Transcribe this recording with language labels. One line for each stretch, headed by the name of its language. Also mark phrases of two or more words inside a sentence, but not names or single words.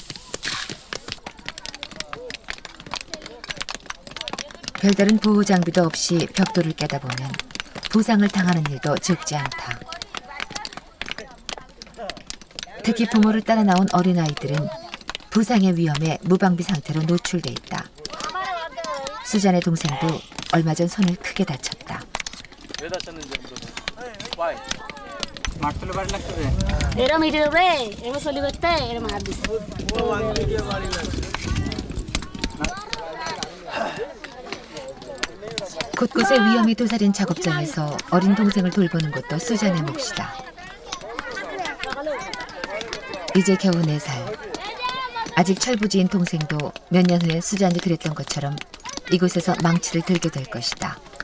Korean: 별다른 보호 장비도 없이 벽돌을 깨다 보면 부상을 당하는 일도 적지 않다. 특히 부모를 따라 나온 어린아이들은 부상의 위험에 무방비 상태로 노출돼 있다. 수잔의 동생도 얼마 전 손을 크게 다쳤다. 왜 다쳤는지 Why?
Bangla: এরম ইটের উপরে এরম চলি করতে এরম হাত দিছে
Korean: 곳곳에 위험이 도사린 작업장에서 어린 동생을 돌보는 것도 수잔의 몫이다. 이제 겨우 4살. 아직 철부지인 동생도 몇 년 후에 수잔이 그랬던 것처럼 이곳에서 망치를 들게 될 것이다.